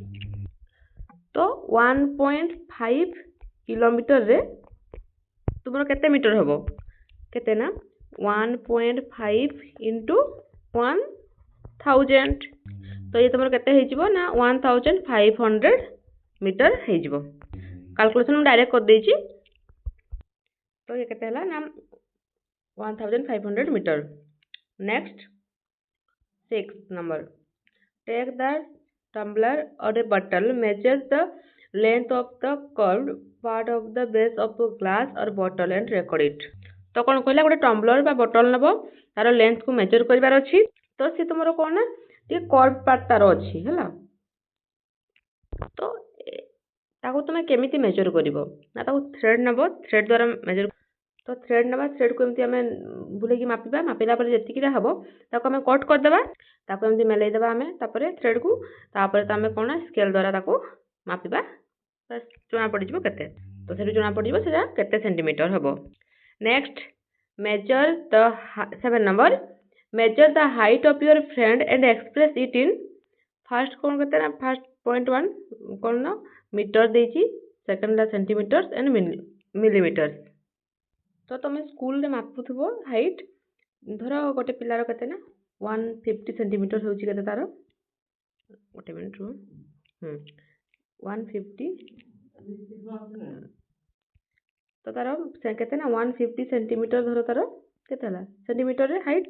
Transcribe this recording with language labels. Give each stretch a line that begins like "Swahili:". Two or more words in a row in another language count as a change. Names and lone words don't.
Odia: ତ 1.5 କିଲୋମିଟରରେ ତୁମର କେତେ ମିଟର ହେବ କେତେ ନା 1.5 ଇଣ୍ଟୁ 1000। ତ ଇଏ ତୁମର କେତେ ହେଇଯିବ ନା 1500 ମିଟର ହେଇଯିବ। କାଲକୁଲେସନ୍ ମୁଁ ଡାଇରେକ୍ଟ କରିଦେଇଛି। ତ ଇଏ କେତେ ହେଲା ନା 1500 ମିଟର।
English: ନେକ୍ସଟ 6 number, take the tumbler or a bottle, measure the length of the curved part of the base of a glass or bottle and record it।
Odia: ତ କ'ଣ କହିଲା ଗୋଟେ ଟମ୍ବଲର ବା ବଟଲ ନେବ, ତାର ଲେନ୍ଥକୁ ମେଜର କରିବାର ଅଛି। ତ ସେ ତୁମର କ'ଣ ନା ଟିକେ
English: curve part
Odia: ତାର ଅଛି ହେଲା। ତ ତାକୁ ତୁମେ କେମିତି ମେଜର କରିବ ନା ତାକୁ ଥ୍ରେଡ୍ ନେବ, ଥ୍ରେଡ୍ ଦ୍ୱାରା ମେଜର। ତ ଥ୍ରେଡ୍ ନେବା, ଥ୍ରେଡ୍କୁ ଏମିତି ଆମେ ବୁଲେଇକି ମାପିବା, ମାପିଲା ପରେ ଯେତିକିଟା ହେବ ତାକୁ ଆମେ କଟ୍ କରିଦେବା, ତାକୁ ଏମିତି ମେଲେଇ ଦେବା ଆମେ ତାପରେ ଥ୍ରେଡ୍କୁ, ତାପରେ ତ ଆମେ କ'ଣ ସ୍କେଲ୍ ଦ୍ୱାରା ତାକୁ ମାପିବା, ଜଣାପଡ଼ିଯିବ କେତେ। ତ ସେଠୁ ଜଣାପଡ଼ିଯିବ ସେଟା କେତେ ସେଣ୍ଟିମିଟର ହେବ।
English: ନେକ୍ସଟ measure the 7 number, measure the height of your friend and express it in first
Odia: କ'ଣ କେତେ ନା
English: first 0.1
Odia: କ'ଣ ନା ମିଟର ଦେଇଛି,
English: ସେକେଣ୍ଡ ହେଲା centimeter and millimeter.
Odia: ତ ତୁମେ ସ୍କୁଲରେ ମାପୁଥିବ ହାଇଟ୍, ଧର ଗୋଟେ ପିଲାର କେତେ ନା 150 ସେଣ୍ଟିମିଟର ହେଉଛି କେତେ ତାର, ଗୋଟେ ମିନିଟ୍ ରୁହ 150 ତ ତାର କେତେ ନା 150 ସେଣ୍ଟିମିଟର ଧର ତାର କେତେ ହେଲା ସେଣ୍ଟିମିଟରରେ ହାଇଟ୍।